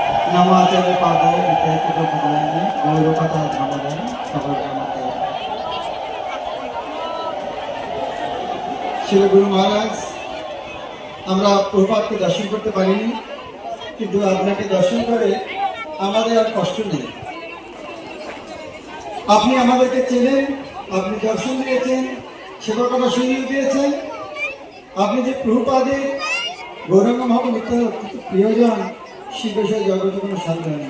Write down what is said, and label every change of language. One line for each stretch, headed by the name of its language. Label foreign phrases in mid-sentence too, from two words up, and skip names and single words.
Sanskrit: नामाचार्य पादाय विद्यार्थी गौरवकथा धर्मदाय सभाग्रामते श्री गुरु महाराज
Bangla: আমরা প্রভুপাদকে দর্শন করতে পারিনি, কিন্তু আপনাকে দর্শন করে আমাদের আর কষ্ট নেই। আপনি আমাদেরকে চেনেন, আপনি দর্শন দিয়েছেন, সেবা করা শুনিয়ে দিয়েছেন। আপনি যে প্রভুপাদের গৌরাঙ্গ মহাপ্রভু নিত্য প্রিয়জন, সে বিষয়ে জগতে কোনো সন্দেহ নেই।